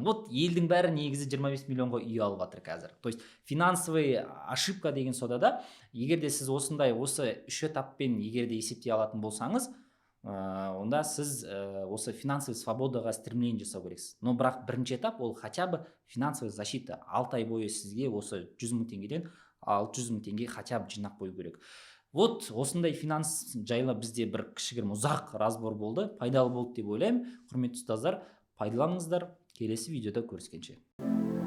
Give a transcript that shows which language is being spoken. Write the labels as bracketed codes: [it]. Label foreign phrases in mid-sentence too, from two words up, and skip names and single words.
[kk] Вот елдің бәрі негізі 25 миллионға үй алып жатыр қазір. [ru] То есть финансовый ошибка [kk] деген содада, егерде сіз осындай осы үш этаппен егерде есептей алатын болсаңыз, онда сіз осы [ru] финансовый свободаға стремление [kk] жасау керексіз. Но бірақ бірінші этап ол [ru] хотя бы финансовая защита. [kk] 6 ай бойы сізге осы 100 мың теңгеден 600 мың теңге [ru] хотя бы [kk] жинап қою керек. Вот осындай финанс жайлы бізде бір кішігірім ұзақ разбор болды, пайдалы болды деп ойлаймын. Құрметті ұстаздар, пайдаланыңыздар. Келесі видеода көріскенше.